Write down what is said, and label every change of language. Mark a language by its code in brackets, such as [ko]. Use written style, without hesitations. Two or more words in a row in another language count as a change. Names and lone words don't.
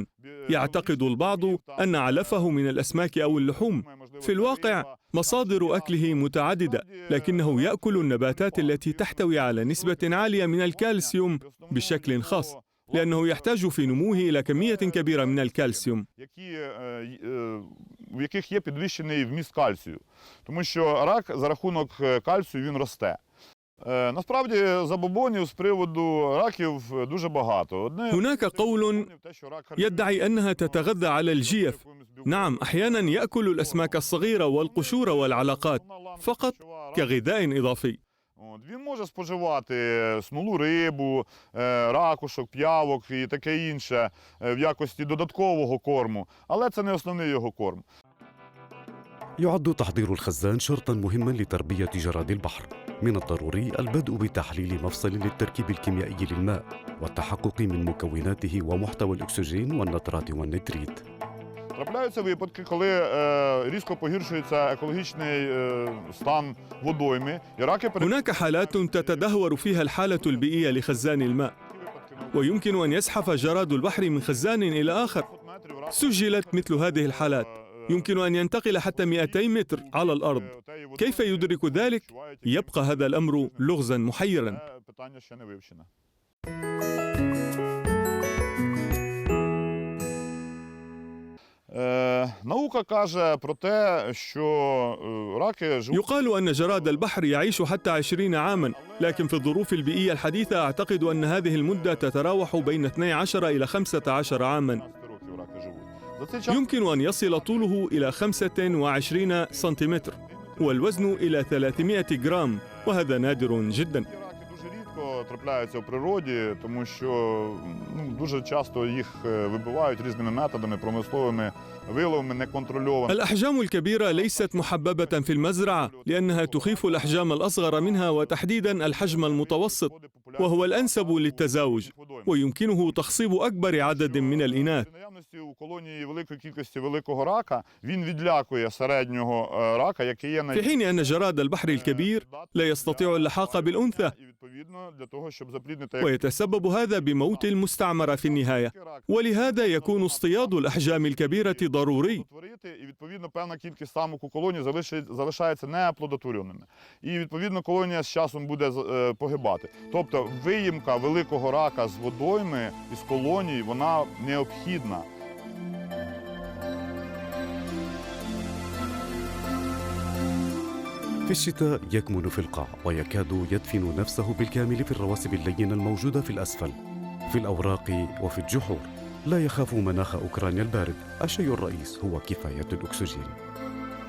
[ar] يعتقد البعض أن علفه من الأسماك أو اللحوم. في الواقع مصادر أكله متعددة، لكنه يأكل النباتات التي تحتوي على نسبة عالية من الكالسيوم بشكل خاص، لأنه يحتاج في نموه إلى كمية كبيرة من الكالسيوم. [uk] в яких є підвищений вміст кальцію. Тому що рак за рахунок кальцію він росте. Насправді забобонів з приводу раків дуже багато. [ar] هناك قول يدعي أنها تتغذى على الجيف. نعم، أحيانا يأكل الأسماك الصغيرة والقشور والعلاقات فقط كغذاء إضافي. [uk] Він може споживати смолу рибу, ракушок, п'явок і таке інше в якості додаткового корму, але це не основний його корм. [ar] يعد تحضير الخزان شرطاً مهماً لتربية جراد البحر. من الضروري البدء بتحليل مفصل للتركيب الكيميائي للماء والتحقق من مكوناته ومحتوى الأكسجين والنترات والنتريت. [uk] Трапляються випадки, коли різко погіршується екологічний стан водойми. [ar] هناك حالات تتدهور فيها الحالة البيئية لخزان الماء، ويمكن أن يزحف جراد البحر من خزان إلى آخر. سجلت مثل هذه الحالات، يمكن أن ينتقل حتى 200 متر على الأرض. كيف يدرك ذلك؟ يبقى هذا الأمر لغزاً محيراً. [uk] Наука каже про те, що раки живуть. [ar] يقال أن جراد البحر يعيش حتى 20 عاماً، لكن في الظروف البيئية الحديثة أعتقد أن هذه المدة تتراوح بين 12 إلى 15 عاماً. يمكن أن يصل طوله إلى 25 سنتيمتر والوزن إلى 300 جرام، وهذا نادر جداً. [uk] Трапляються в природі, тому що дуже часто їх вибивають різними методами, промисловими виловами, неконтрольованими. [ar] الأحجام الكبيرة ليست محببة في المزرعة لأنها تخيف الأحجام الأصغر منها، وتحديداً الحجم المتوسط، وهو الأنسب للتزاوج، ويمكنه تخصيب أكبر عدد من الإناث. [uk] У колонії великої кількості великого рака він відлякує середнього рака, який є [ar] في حين أن جراد البحر الكبير لا يستطيع اللحاق بالأنثى، ويتسبب هذا بموت المستعمرة في النهاية، ولهذا يكون اصطياد الأحجام الكبيرة ضروري. [uk] І відповідно певна кількість самок у колонії залишається неоплодотвореними. І відповідно колонія з часом буде погибати. Тобто виїмка великого рака з водойми із колонії, вона необхідна. [ar] في الشتاء يكمن في القاع ويكاد يدفن نفسه بالكامل في الرواسب اللينة الموجودة في الأسفل، في الأوراق وفي الجحور. لا يخاف مناخ أوكرانيا البارد. الشيء الرئيس هو كفاية الأكسجين.